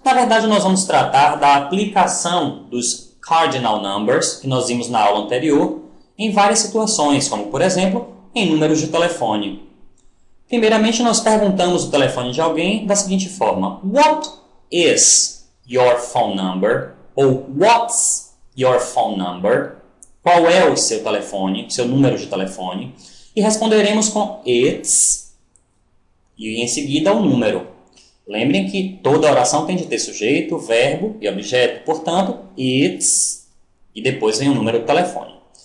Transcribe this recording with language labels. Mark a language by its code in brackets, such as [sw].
[pt] Na verdade, nós vamos tratar da aplicação dos cardinal numbers, que nós vimos na aula anterior, em várias situações, como, por exemplo, em números de telefone. Primeiramente, nós perguntamos o telefone de alguém da seguinte forma: [en] What is your phone number? [pt] Ou [en] What's your phone number? [pt] Qual é o seu telefone, seu número de telefone? E responderemos com it's e em seguida o número. Lembrem que toda oração tem de ter sujeito, verbo e objeto. Portanto, it's e depois vem o número do telefone.